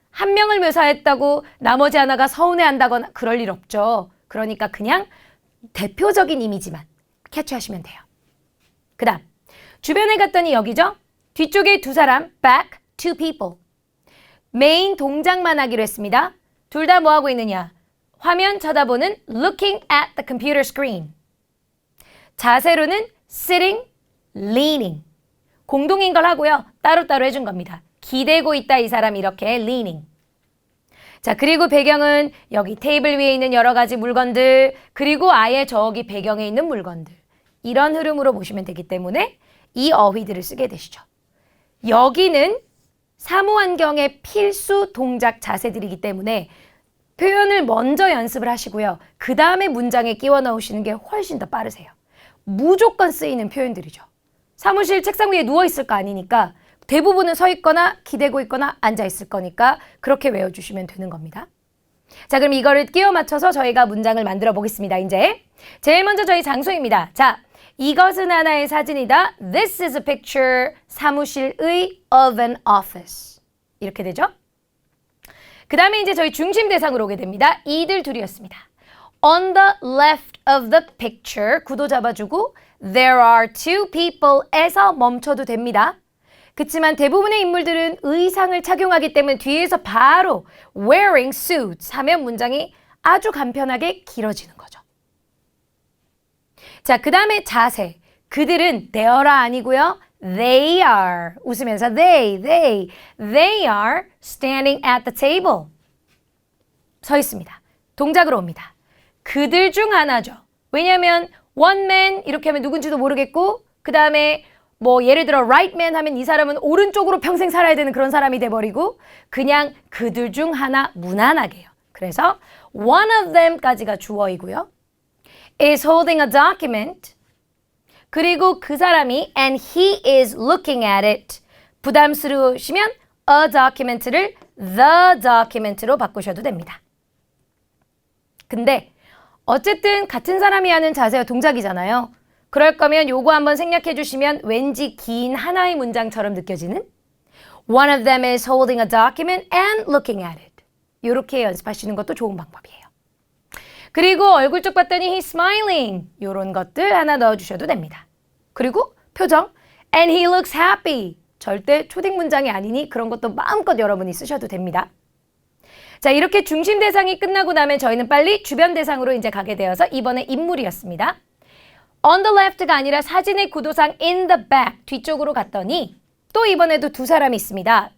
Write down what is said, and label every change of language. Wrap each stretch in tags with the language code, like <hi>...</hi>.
<ko>1명을 묘사했다고 나머지 하나가 서운해한다거나 그럴 일 없죠. 그러니까 그냥 대표적인 이미지만 캐치하시면 돼요. 그 다음 주변에 갔더니 여기죠? 뒤쪽에 두 사람,</ko> <en>back, two people.</en> <ko>메인 동작만 하기로 했습니다. 둘 다 뭐하고 있느냐? 화면 쳐다보는</ko> <en>looking at the computer screen.</en> <ko>자세로는</ko> <en>sitting, leaning.</en> <ko>공동인 걸 하고요. 따로따로 해준 겁니다. 기대고 있다 이 사람 이렇게 leaning. 자, 그리고 배경은 여기 테이블 위에 있는 여러 가지 물건들, 그리고 아예 저기 배경에 있는 물건들. 이런 흐름으로 보시면 되기 때문에 이 어휘들을 쓰게 되시죠. 여기는 사무환경의 필수 동작 자세들이기 때문에 표현을 먼저 연습을 하시고요. 그 다음에 문장에 끼워 넣으시는 게 훨씬 더 빠르세요. 무조건 쓰이는 표현들이죠. 사무실 책상 위에 누워있을 거 아니니까 대부분은 서 있거나 기대고 있거나 앉아 있을 거니까 그렇게 외워주시면 되는 겁니다. 자, 그럼 이거를 끼워 맞춰서 저희가 문장을 만들어 보겠습니다. 이제 제일 먼저 저희 장소입니다. 자, 이것은 하나의 사진이다.</ko> <en>This is a picture.</en> <ko>사무실의</ko> <en>of an office.</en> <ko>이렇게 되죠? 그 다음에 이제 저희 중심 대상으로 오게 됩니다. 이들 둘이었습니다.</ko> <en>On the left of the picture.</en> <ko>구도 잡아주고</ko> <en>There are two people</en> <ko>에서 멈춰도 됩니다. 그치만 대부분의 인물들은 의상을 착용하기 때문에 뒤에서 바로</ko> <en>wearing suits</en> <ko>하면 문장이 아주 간편하게 길어지는 거죠. 자, 그 다음에 자세. 그들은 they're 아니고요.</ko> <en>They are.</en> <ko>웃으면서</ko> <en>they are standing at the table.</en> <ko>서 있습니다. 동작으로 옵니다. 그들 중 하나죠. 왜냐하면</ko> <en>one man</en> <ko>이렇게 하면 누군지도 모르겠고 그 다음에 뭐 예를 들어</ko> <en>right man</en> <ko>하면 이 사람은 오른쪽으로 평생 살아야 되는 그런 사람이 돼버리고 그냥 그들 중 하나 무난하게요. 그래서</ko> <en>one of them</en> <ko>까지가 주어이고요.</ko> <en>is holding a document.</en> <ko>그리고 그 사람이</ko> <en>and he is looking at it.</en> <ko>부담스러우시면 a document를 the document로 바꾸셔도 됩니다. 근데 어쨌든 같은 사람이 하는 자세와 동작이잖아요. 그럴 거면 요거 한번 생략해 주시면 왠지 긴 하나의 문장처럼 느껴지는</ko> <en>One of them is holding a document and looking at it.</en> <ko>이렇게 연습하시는 것도 좋은 방법이에요. 그리고 얼굴 쪽 봤더니</ko> <en>he's smiling.</en> <ko>이런 것들 하나 넣어주셔도 됩니다. 그리고 표정</ko> <en>and he looks happy.</en> <ko>절대 초딩 문장이 아니니 그런 것도 마음껏 여러분이 쓰셔도 됩니다. 자, 이렇게 중심 대상이 끝나고 나면 저희는 빨리 주변 대상으로 이제 가게 되어서 이번에 인물이었습니다.</ko> <en>On the left</en> <ko>가 아니라 사진의 구도상</ko> <en>in the back</en> <ko>뒤쪽으로 갔더니 또 이번에도 두 사람이 있습니다.</ko>